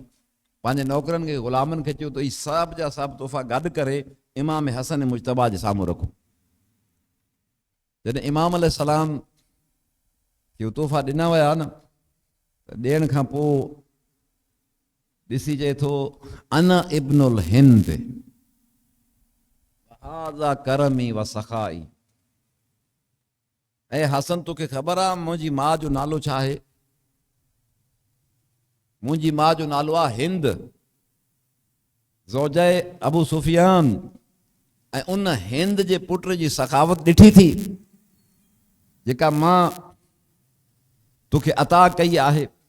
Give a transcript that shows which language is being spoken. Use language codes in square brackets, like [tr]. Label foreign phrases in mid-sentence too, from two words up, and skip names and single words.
[sd] पंहिंजे नौकरनि खे, ग़ुलामनि खे चयो त इहे सभु जा सभु तोहफ़ा गॾु करे इमाम हसन मुश्तबा जे साम्हूं रखो। जॾहिं इमाम अलैहिस्सलाम खे तोहफ़ा ॾिना विया न त ॾियण खां पोइ ॾिसी चए थो [ar] أنا ابن الهند هذا كرمي وسخائي. [sd] ऐं हसन तोखे ख़बर आहे मुंहिंजी माउ जो नालो छा आहे? मुंहिंजी माउ जो नालो आहे हिंद, ज़ौजाए अबू सुफियान। ऐं उन हिंद जे पुट जी सखावत ॾिठी थी जेका मां तोखे अता कई आहे।